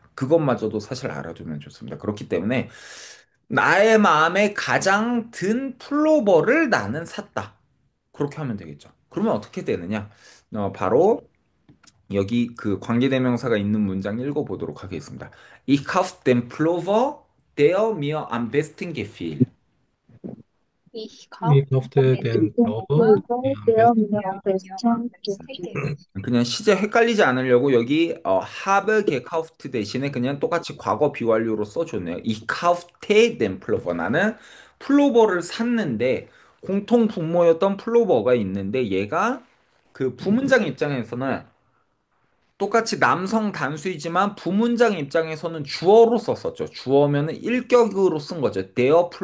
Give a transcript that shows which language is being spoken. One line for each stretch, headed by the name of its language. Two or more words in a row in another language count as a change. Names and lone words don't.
Korean: 그것마저도 사실 알아두면 좋습니다. 그렇기 때문에, 나의 마음에 가장 든 플로버를 나는 샀다. 그렇게 하면 되겠죠. 그러면 어떻게 되느냐? 바로 여기 그 관계대명사가 있는 문장 읽어보도록 하겠습니다.
German: Ich kauf den Pullover, der mir am besten gefiel. Ich Ich kaufte kaufte den den Pullover, Pullover, der am der besten. mir am besten gefiel.
Korean: 그냥 시제 헷갈리지 않으려고 여기
German: habe gekauft
Korean: 대신에 그냥 똑같이 과거 비완료로 써줬네요.
German: Ich kaufte den Pullover.
Korean: 나는 플로버를 샀는데 공통 분모였던 플로버가 있는데 얘가 그 부문장 입장에서는 똑같이 남성 단수이지만 부문장 입장에서는 주어로 썼었죠. 주어면은 일격으로 쓴 거죠. 데어 플로버죠.